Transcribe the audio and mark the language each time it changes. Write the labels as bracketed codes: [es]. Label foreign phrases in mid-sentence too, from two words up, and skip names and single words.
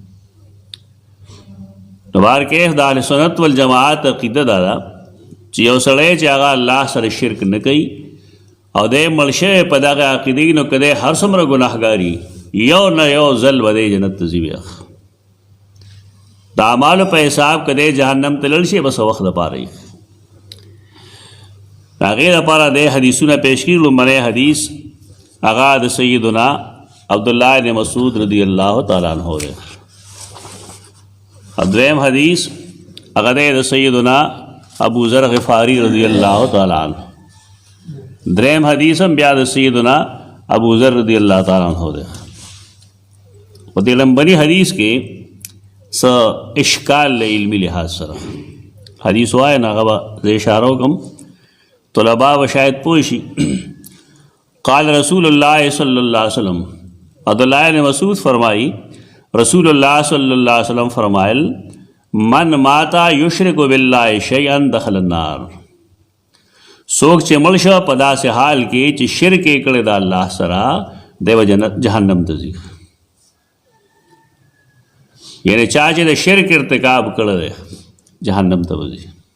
[ps] نو بار کې د اهل سنت والجماعت عقیده دا ده چې یو سړی چې هغه الله سره شرک نه کوي او دی مړ شوی په دغه عقیدې نو که دی هر څومره ګناهګاري یو نه یو ځل به دی جنت ته ځي. بیا د اعمالو په حساب که دی جهنم ته لاړ شي بس وخت دپاره یې. د هغې دپاره دی حدیثونه پیش کړي. لومړی حدیث هغه د سیدنا عبداللہ بن مسعود [ar] رضی اللہ تعالیٰ عنہ [ps] دے. دویم حدیث هغه د سیدنا ابو ذر غفاری [ar] رضی اللہ تعالیٰ عنہ. [ps] دریم حدیث هم بیا د سیدنا ابو ذر [ar] رضی اللہ تعالیٰ عنہ [ps] دے. په دې لمبني حدیث کې څه اشکال له علمي لحاظ سره حدیث وایي نه هغه زه اشاره وکړم طلبا به شاید پوه شي. [ar] قال رسول الله صلی الله علیه وسلم عبداللہ بن مسعود فرمائی رسول اللہ صلی اللہ علیہ وسلم فرمائل من ماتا یشرک باللہ شیئا دخل النار. [ps] سوک چې مړ شو په داسې حال کې چې شرک یې کړی د الله سره دی به جهنم ته ځي. یعنی چا چې د شرک ارتکاب کړی دی جهنم ته به ځي.